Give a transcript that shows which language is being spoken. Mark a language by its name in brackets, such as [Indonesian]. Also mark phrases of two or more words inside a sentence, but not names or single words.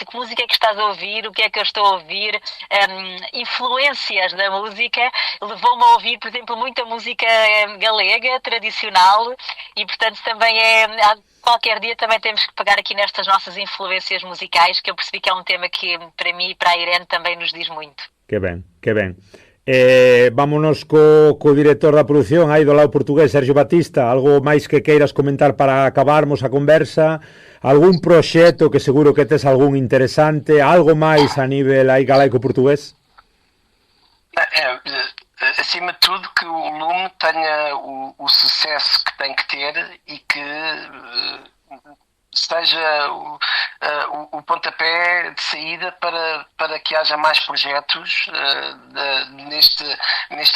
[Portuguese] Que música é que estás a ouvir? O que é que eu estou a ouvir? Influências da música levou-me a ouvir, por exemplo, muita música galega, tradicional, e portanto também qualquer dia também temos que pegar aqui nestas nossas influências musicais, que eu percebi que é um tema que para mim e para a Irene também nos diz muito. [Galician] Que ben, que ben. Vámonos co director da produción aí do lado portugués, Sergio Batista. Algo máis que queiras comentar para acabarmos a conversa? Algún proxecto que seguro que tes algún interesante? Algo máis a nivel aí galaico-portugués? [Portuguese] Acima de tudo, que o Lume tenha o sucesso que tem que ter e que seja o pontapé de saída para que haja mais projetos neste